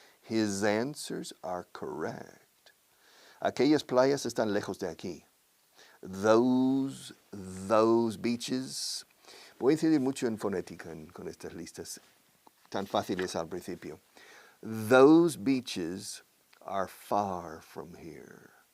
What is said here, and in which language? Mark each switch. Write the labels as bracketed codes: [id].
[en] His answers are correct. [es] Aquellas playas están lejos de aquí. [en] Those beaches. [es] Voy a incidir mucho en fonética con estas listas tan fáciles al principio. [en] Those beaches are far from here.